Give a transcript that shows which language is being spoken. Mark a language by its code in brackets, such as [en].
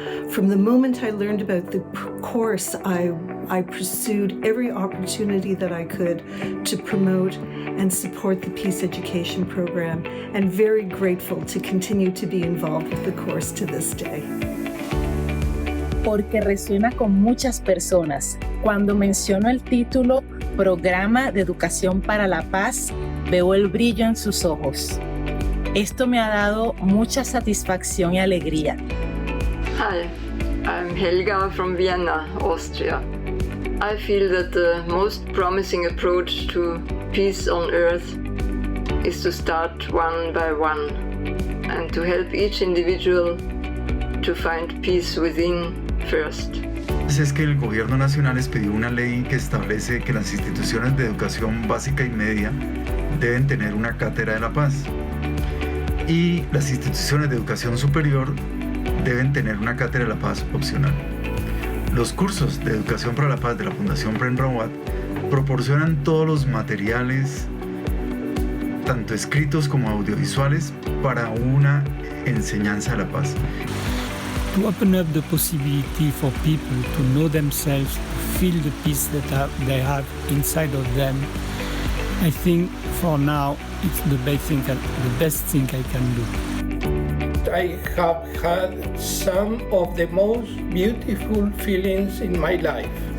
[en] From the moment I learned about the course, I pursued every opportunity that I could to promote and support the Peace Education Program, and very grateful to continue to be involved with the course to this day. [es] Porque resuena con muchas personas. Cuando menciono el título Programa de Educación para la Paz, veo el brillo en sus ojos. Esto me ha dado mucha satisfacción y alegría. [en] Hi, I'm Helga from Vienna, Austria. I feel that the most promising approach to peace on earth is to start one by one and to help each individual to find peace within first. [es] Es que el gobierno nacional expidió una ley que establece que las instituciones de educación básica y media deben tener una cátedra de la paz y las instituciones de educación superior deben tener una cátedra de la paz opcional. Los cursos de educación para la paz de la Fundación Prem Rawat proporcionan todos los materiales, tanto escritos como audiovisuales, para una enseñanza de la paz. [en] To open up the possibility for people to know themselves, to feel the peace that they have inside of them, I think for now it's the best thing I can do. I have had some of the most beautiful feelings in my life.